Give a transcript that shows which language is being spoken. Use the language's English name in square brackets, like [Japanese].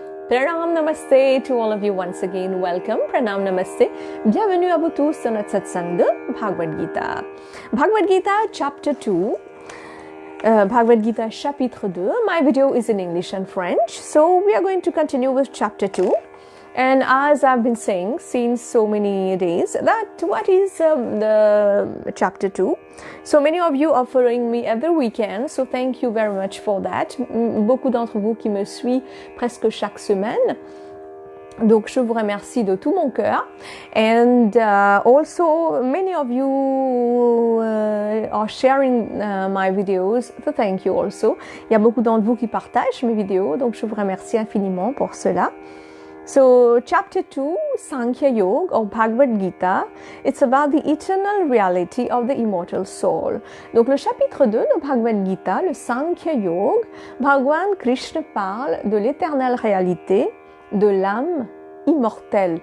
[English] Pranam Namaste to all of you once again. Welcome. Pranam Namaste. [French] Bienvenue à vous tous dans notre satsang de Bhagavad Gita. [English] Bhagavad Gita chapter 2. Bhagavad Gita chapitre 2. My video is in English and French. So we are going to continue with chapter 2. And as I've been saying since so many days, that what is the chapter 2? So many of you are following me every weekend, so thank you very much for that. [French] Beaucoup d'entre vous qui me suivent presque chaque semaine. Donc je vous remercie de tout mon cœur. [English] And also many of you are sharing my videos, so thank you also. [French] Il y a beaucoup d'entre vous qui partagent mes vidéos, donc je vous remercie infiniment pour cela. [English] So, chapter 2, Sankhya Yoga or Bhagavad Gita, it's about the eternal reality of the immortal soul. [French] Donc, le chapitre 2 de Bhagavad Gita, le Sankhya Yoga, Bhagwan Krishna parle de l'éternelle réalité de l'âme immortelle.